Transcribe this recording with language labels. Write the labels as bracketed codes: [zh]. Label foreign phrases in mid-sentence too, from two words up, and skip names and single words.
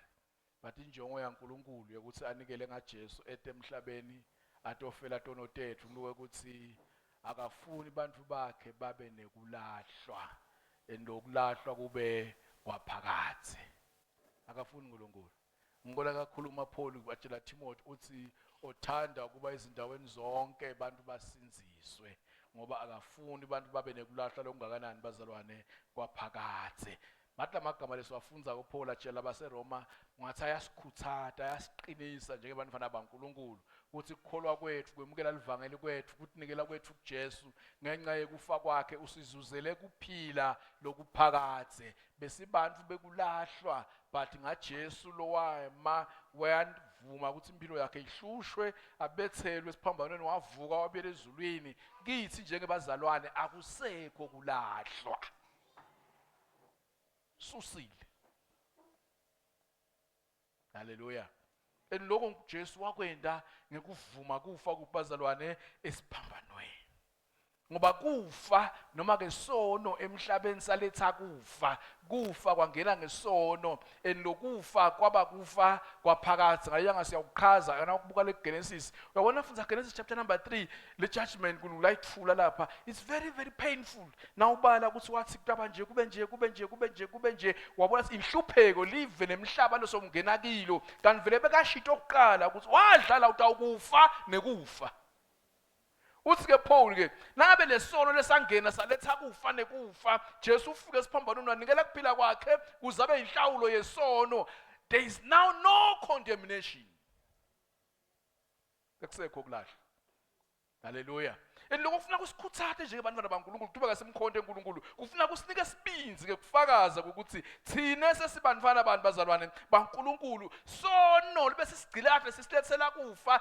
[ss] But injongo yaNkulunkulu yokuthi anikele ngaJesu etemhlabeni atofela tono tethu nuke ukuthi akafuni bantu bakhe babe nekulahlwa, endokulahlwa kube kwaphakathi. Akafuni uNkulunkulu. Ngibona kakhulu uPaul watshela Timothy uthi othanda ukuba izindaweni zonke abantu basinziswe, ngoba akafuni abantu babe nekulahlwa lokungakanani bazalwane kwaphakathi. Matla amagama lesiwafunza kuPaul atshela abaseRoma ngathi ayasikhuthaza, ayasiqinisa njengebantwana baNkulunkulu ukuthi ukukholwa kwethu, kwemukela livangeli kwethu, ukunikela kwethu kuJesu ngenxa yekufa kwakhe usizuzele kuphila lokuphakathi. Besibantu bekulahlwa, but ngaJesu lowayema wayavuma ukuthi impilo yakhe ihlushwe, abethelwe esiphambanweni, wavuka wabuyela ezulwini. Kithi njengebazalwane akusekho kulahlwa. Susile. Haleluya. Lokho Jesu wakwenda ngekuvuma kufa kubazalwane esiphambanweni. Ngoba kufa noma ke sono emhlabeni saletha kufa kwangena ngesono, enokufa kwaba kufa kwaphakathi. Ngayanga siyawuqhaza kana ukubuka le Genesis, uyabona funza Genesis [en] chapter number 3, [ss] le judgment kulayithula lapha, [en] it's very very painful. [ss] Now ubala ukuthi wathi kutaba nje kube nje wabona inhlupheko live nemhlaba losomngena kilo, kanti vele bekashito okuqala ukuthi wadlala utawukufa nekufa. Uthi ke Paul ke nabe lesono lesangena saletha kufa nekufa, Jesu ufike esiphambanweni wanikela kuphila kwakhe kuzabe inhlawulo yesono. [en] There is now no condemnation. [ss] Akusekho kulahla. Haleluya. Lokho kufuna kusikhuthathe njengebantwana baNkulunkulu, kuba kasemkhonto eNkulunkulu. Kufuna kusinike isibinzi ke kufakaza ukuthi thina sesibantwana abantu bazalwane baNkulunkulu, sono bese sigcilahle sisilethela kufa.